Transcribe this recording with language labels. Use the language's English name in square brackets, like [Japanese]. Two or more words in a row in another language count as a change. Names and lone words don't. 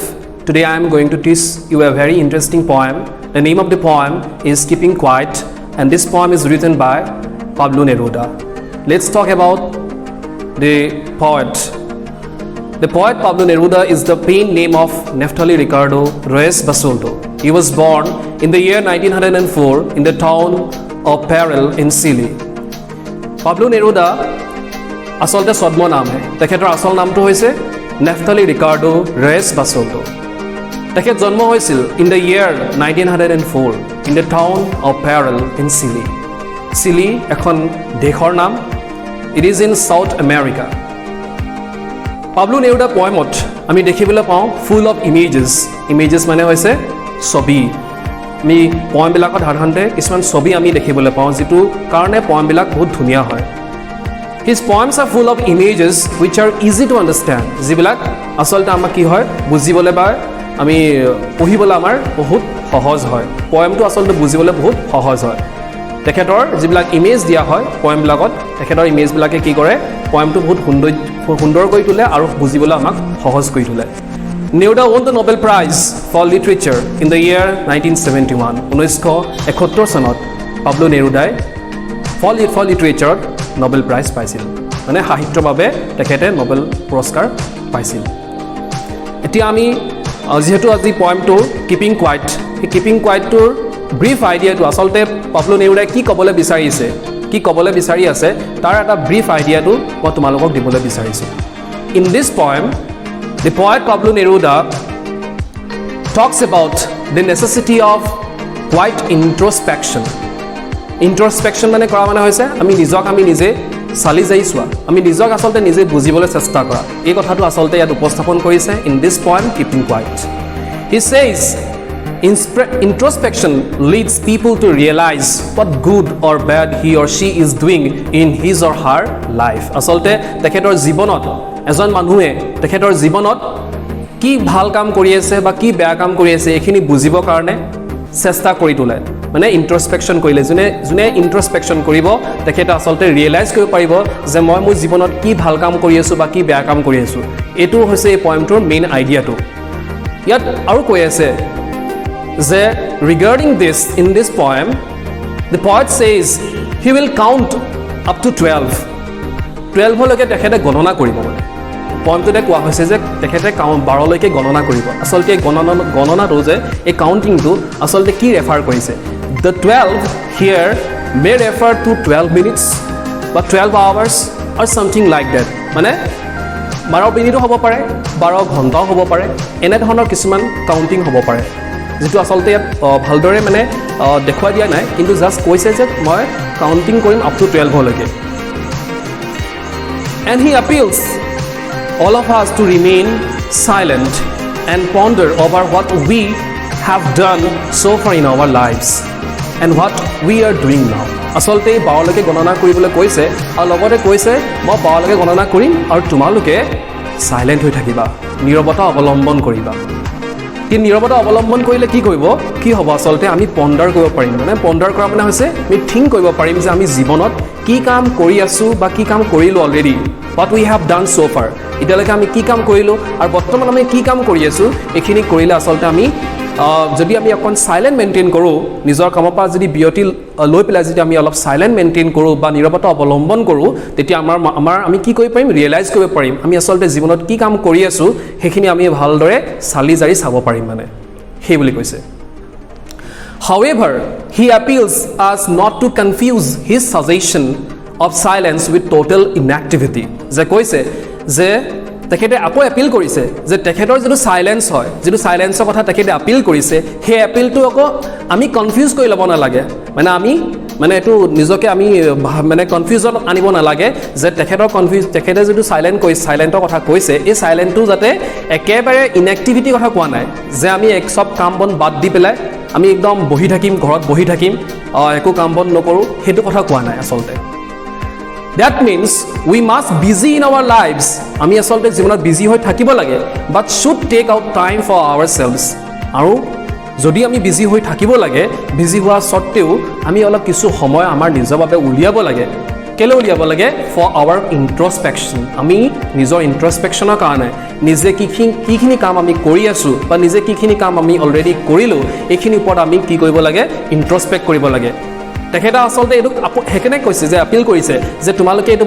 [English] Today I am going to teach you a very interesting poem. The name of the poem is Keeping Quiet, and this poem is written by Pablo Neruda. Let's talk about the poet. The poet Pablo Neruda is the pen name of Neftali Ricardo Reyes Basoldo. He was born in the year 1904 in the town of Perel in Chile. [Assamese] Pablo Neruda asolte sodmo naam hai. তেখেতৰ আচল নামটো হৈছে Neftali Ricardo Reyes Basoldo. তেখেতৰ জন্ম হৈছিল [English] in the year 1904 in the town of Perel in Chile. [Assamese] Chile এখন দেশৰ নাম. [English] It is in South America. Pablo Neruda [Assamese] পোৱেমত আমি দেখিবলৈ পাওঁ [English] full of images. [Assamese] Images mane hoise sobi. এই পোৱেম বিলাকত হৰহন্তে কিছুমান ছবি আমি দেখিবলৈ পাওঁ যিটো কাৰণে পোৱেম বিলাক বহুত ধুনীয়া হয়. [English] His poems are full of images which are easy to understand. [Assamese] যিবিলাক আচলতে আমাক কি হয় বুজিবলৈ বা আমি পঢ়িবলৈ আমাৰ বহুত সহজ হয়. পোয়েমটো আসলে বুজিবলৈ বহুত সহজ হয়. তেখেতৰ যিবিলাক ইমেজ দিয়া হয় পোয়েম বিলাকত তেখেতৰ ইমেজ বিলাকে কি কৰে পোয়েমটো বহুত সুন্দৰ কৰি তোলে আৰু বুজিবলৈ আমাক সহজ কৰি তোলে. [English] Neruda won the Nobel Prize for Literature in the year 1971. [Assamese] 1971 চনত পাবলো নেৰুদাই [English] for Literature Nobel Prize [Assamese] পাইছিল. মানে সাহিত্যৰ বাবে তেখেতে নোবেল পুৰস্কাৰ পাইছিল. এতিয়া আমি যেহেতু আজি পোয়েমটো কিপিং কোৱাইট এই কিপিং কোৱাইটটোৰ ব্ৰিফ আইডিয়াটো আসলতে পাবলো নেৰুদাই কি ক'বলৈ বিচাৰি আছে তাৰ এটা ব্ৰিফ আইডিয়াটো মই তোমালোকক দিবলৈ বিচাৰিছো. [English] In this poem, the poet Pablo Neruda talks about the necessity of quiet introspection. [Assamese] Introspection মানে কৰা মানে হৈছে আমি নিজে চালি যাই চোৱা আমি নিজক আসলতে নিজে বুজিবলৈ চেষ্টা কৰা এই কথাটো আসলতে ইয়াত উপস্থাপন কৰিছে [English] in this poem Keeping Quiet. He says introspection leads people to realize what good or bad he or she is doing in his or her life. [Assamese] আসলতে তেখেতৰ জীৱনত এজন মানুহে তেখেতৰ জীৱনত কি ভাল কাম কৰি আছে বা কি বেয়া কাম কৰি আছে এখিনি বুজিবৰ কাৰণে চেষ্টা কৰি তোলে. মানে ইন্ট্ৰস্পেকশন কৰিলে যোনে ইন্ট্ৰস্পেকশন কৰিব তেখেতে আসলতে ৰিয়েলাইজ কৰিব পাৰিব যে মই মোৰ জীৱনত কি ভাল কাম কৰি আছো বা কি বেয়া কাম কৰি আছো. এটো হৈছে এই পয়েমটোৰ মেইন আইডিয়াটো. ইয়াত আৰু কৈ আছে যে [English] regarding this in this poem the poet says he will count up to 12 [Assamese] লৈকে তেখেতে গণনা কৰিব মানে পয়েমটোতে কোৱা হৈছে যে তেখেতে 12 লৈকে গণনা কৰিব. আসলতে গণনাটো যে এই কাউন্টিংটো আসলতে কি ৰেফাৰ কৰিছে [English] the 12 here may refer to 12 minutes [Assamese] বা [English] 12 hours or something like that. [Assamese] মানে 12 মিনিটো হ'ব পাৰে 12 ঘণ্টাও হ'ব পাৰে এনে ধৰণৰ কিছুমান কাউন্টিং হ'ব পাৰে যেটো আসলতে ভালদৰে মানে দেখুৱাই দিয়া নাই কিন্তু জাস্ট কৈছে যে মই কাউন্টিং কৰিম [English] up to [Assamese] 12 লৈকে. [English] And he appeals all of us to remain silent and ponder over what we have done so far in our lives and what we are doing now. [Assamese] আসলতে 12 লৈকে গণনা কৰিবলৈ কৈছে আৰু লগতে কৈছে মই 12 লৈকে গণনা কৰিম আৰু তোমালোকে সাইলেন্ট হৈ থাকিবা নীৰৱতা অৱলম্বন কৰিবা. কি নীৰৱতা অৱলম্বন কৰিলে কি হ'ব আসলতে আমি পণ্ডাৰ কৰিব পাৰিম. মানে পণ্ডাৰ কৰা মানে হৈছে আমি থিংক কৰিব পাৰিম যে আমি জীৱনত কি কাম কৰি আছো বা কি কাম কৰিলো অলৰেডি [English] what we have done so far. [Assamese] ইতালৈকে আমি কি কাম কৰিলো আৰু বৰ্তমান আমি কি কাম কৰি আছো এখিনি কৰিলে আসলতে আমি যদি আমি অকন [English] silent maintain [Assamese] কৰো নিজৰ কামৰ পৰা যদি বিৰতি লৈ পেলাই যদি আমি অলপ [English] silent maintain [Assamese] কৰো বা নীৰৱতা অৱলম্বন কৰো তেতিয়া আমি কি কৰিব পাৰিম ৰিয়েলাইজ কৰিব পাৰিম আমি আসলতে জীৱনত কি কাম কৰি আছো হেখিনি আমি ভালদৰে চালি জাৰি চাব পাৰিম মানে সেই বুলি কৈছে. [English] However, he appeals us not to confuse his suggestion of silence with total inactivity. [Assamese] যে কৈছে যে তেখেতে আকৌ এপিল কৰিছে যে তেখেতৰ যেটো সাইলেন্স হয় যেটো সাইলেন্সৰ কথা তেখেতে এপিল কৰিছে সেই এপিলটো আকৌ আমি কনফিউজ কৰি ল'ব নালাগে মানে আমি মানে এটো নিজকে আমি মানে কনফিউজন আনিব নালাগে যে তেখেতে যেটো সাইলেন্টৰ কথা কৈছে এই সাইলেন্টটো যাতে একেবাৰে ইনএক্টিভিটি কথা কোৱা নাই যে আমি এক সব কাম বন বাদ দি পেলাই আমি একদম বহি থাকিম ঘৰত বহি থাকিম একো কাম বন নকৰো হেতু কথা কোৱা নাই আসলতে. [English] That means we must busy in our lives. [Assamese] আমি আসলতে জীৱনত বিজি হৈ থাকিব লাগে [English] but should take out time for ourselves. [Assamese] আৰু যদি আমি বিজি হৈ থাকিব লাগে বিজি হোৱা সত্ত্বেও আমি অলপ কিছু সময় আমাৰ নিজৰ বাবে উলিয়াব লাগে কেলে উলিয়াব লাগে [English] for our introspection [Assamese] আমি নিজৰ ইন্ট্ৰস্পেকশ্যনৰ কাৰণে নিজে কিখিনি কাম আমি কৰি আছো বা নিজে কিখিনি কাম আমি অলৰেডি কৰিলো এইখিনি ওপৰত আমি কি কৰিব লাগে ইন্ট্ৰস্পেক্ট কৰিব লাগে তেখেতে আসলতে এইটো হেকেনে কৈছে যে আপিল কৰিছে যে তোমালোকে এইটো